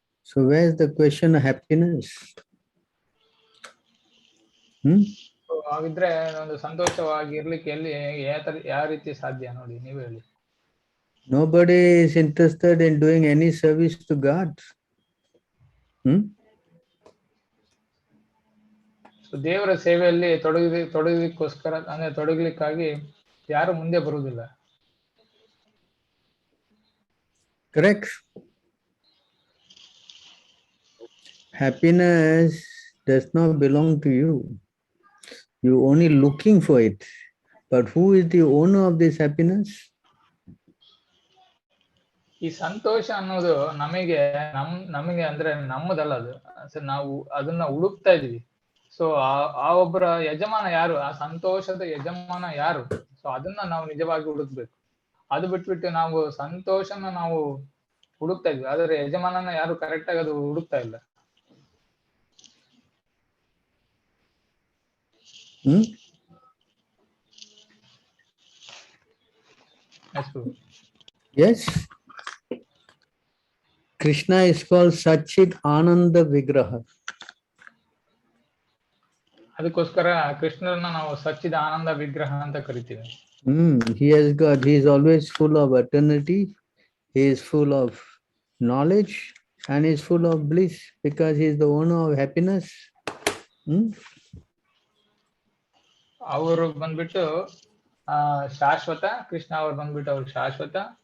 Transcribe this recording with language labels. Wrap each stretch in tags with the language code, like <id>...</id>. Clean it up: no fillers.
<en>So where is the question of happiness?</en> <kn>ಹಾಗಿದ್ರೆ ಒಂದು ಸಂತೋಷವಾಗಿರ್ಲಿಕ್ಕೆ ಯಾವ ರೀತಿ ಸಾಧ್ಯ, ನೋಡಿ ನೀವೇ ಹೇಳಿ.</kn> <en>Nobody is interested in doing any service to God.</en> <kn>ದೇವರ ಸೇವೆಯಲ್ಲಿ ತೊಡಗಲಿಕ್ಕೋಸ್ಕರ ಅಂದ್ರೆ ತೊಡಗಲಿಕ್ಕಾಗಿ ಯಾರು ಮುಂದೆ ಬರುವುದಿಲ್ಲ.</kn> <en>Correct. Happiness does not belong to you. You're only looking for it. But who is the owner of this happiness?</en> <kn>ಈ ಸಂತೋಷ ಅನ್ನೋದು ನಮಗೆ ಅಂದ್ರೆ ನಮ್ಮದಲ್ಲ. ಅದು ನಾವು ಅದನ್ನ ಹುಡುಕ್ತಾ ಇದೀವಿ. ಸೊ ಆ ಒಬ್ಬರ ಯಜಮಾನ ಯಾರು, ಆ ಸಂತೋಷದ ಯಜಮಾನ ಯಾರು, ಸೊ ಅದನ್ನ ನಾವು ನಿಜವಾಗಿ ಹುಡುಕ್ಬೇಕು. ಅದು ಬಿಟ್ಬಿಟ್ಟು ನಾವು ಸಂತೋಷನ ನಾವು ಹುಡುಕ್ತಾ ಇದ್ವಿ, ಆದ್ರೆ ಯಜಮಾನನ ಯಾರು ಕರೆಕ್ಟ್ ಆಗಿ ಅದು ಹುಡುಕ್ತಾ ಇಲ್ಲ.</kn> <en>Yes. Krishna is called Satchit Ananda Vigraha.</en> <kn>ಅದಕ್ಕೋಸ್ಕರ ಕೃಷ್ಣರನ್ನ ನಾವು ಸಚ್ಚಿದ ಆನಂದ ವಿಗ್ರಹ ಅಂತ ಕರಿತೀವಿ.</kn> <en>He is always full of eternity. He is full of knowledge and he is full of bliss because he is the owner of happiness.</en> <kn>ಅವರು ಬಂದ್ಬಿಟ್ಟು ಶಾಶ್ವತ, ಕೃಷ್ಣ ಅವ್ರು ಬಂದ್ಬಿಟ್ಟು ಅವ್ರು ಶಾಶ್ವತ,</kn>